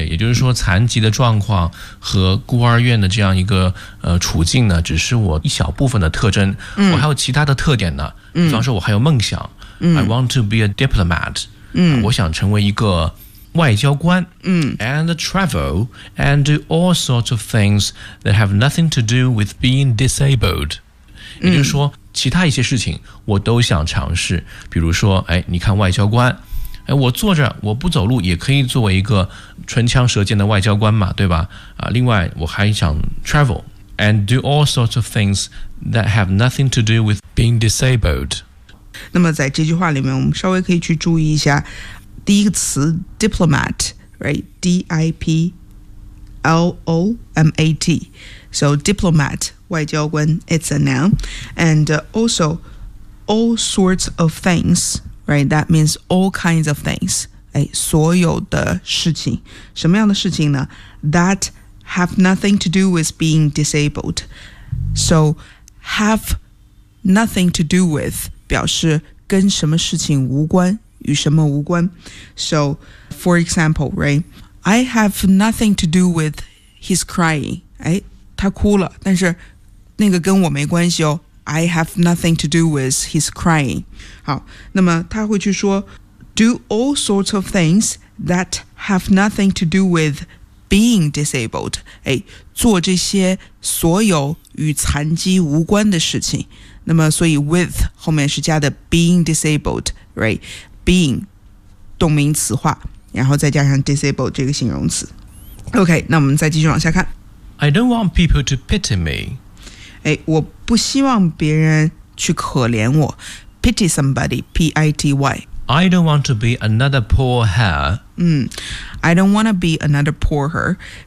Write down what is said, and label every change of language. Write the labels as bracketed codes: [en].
[zh] 对，也就是说残疾的状况和孤儿院的这样一个处境呢只是我一小部分的特征我还有其他的特点呢比方说我还有梦想 [en] I want to be a diplomat. [zh] 我想成为一个外交官。 [en] And travel and do all sorts of things that have nothing to do with being disabled. [zh] 也就是说，其他一些事情我都想尝试。比如说，哎，你看外交官，哎，我坐着我不走路也可以作为一个唇枪舌剑的外交官嘛，对吧？另外我还想 [en] travel and do all sorts of things that have nothing to do with being disabled. [zh] 那么在这句话里面我们稍微可以去注意一下第一个词 diplomat right? D-I-P [en] D-I-P-L-O-M-A-T. So diplomat, 外交官, it's a noun. And also, all sorts of things, right? That means all kinds of things. [zh] 所有的事情。什么样的事情呢? [en] That have nothing to do with being disabled. So have nothing to do with [zh] 表示跟什么事情无关。与什么无关 [en] So, for example, right? I have nothing to do with his crying. [zh] 哎，他哭了，但是那个跟我没关系哦。 [en] I have nothing to do with his crying. [zh] 好，那么他会去说 [en] do all sorts of things that have nothing to do with being disabled. [zh] 哎，做这些所有与残疾无关的事情。那么所以 with 后面是加的 being disabled, right? Being 动名词化，然后再加上 disabled 这个形容词。 OK， 那我们再继续往下看。 [en] I don't want people to pity me。 [zh] 哎，我不希望别人去可怜我。 [en] Pity somebody, P-I-T-Y。 I don't want to be another poor her。 I don't want to be another poor her。